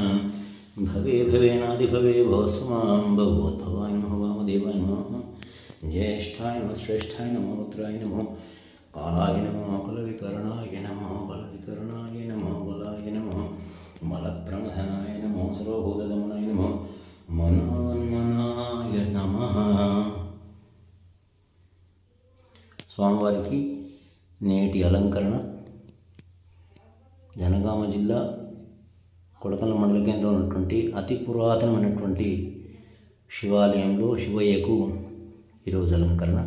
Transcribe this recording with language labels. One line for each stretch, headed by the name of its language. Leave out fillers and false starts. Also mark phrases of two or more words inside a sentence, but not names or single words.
Sanskrit: भवे भवेनादिभवे भवस्मां भगवद्भवाय नमः वामदेवाय नमः। ज्येष्ठाय नमः श्रेष्ठाय नमः रुद्राय नमः कालाय नमः कुलविकर्णाय नमः बलविकर्णाय नमः बलाय नमः मलप्रमथनाय नमः सर्वभूतदमनाय नमः मनोन्मनाय नमः।
Telugu: స్వామివారికి నేటి అలంకరణ జనగామ జిల్లా కొడకల మండల కేంద్రంలో ఉన్నటువంటి అతి పురాతనమైనటువంటి శివాలయంలో శివయ్యకు ఈరోజు అలంకరణ.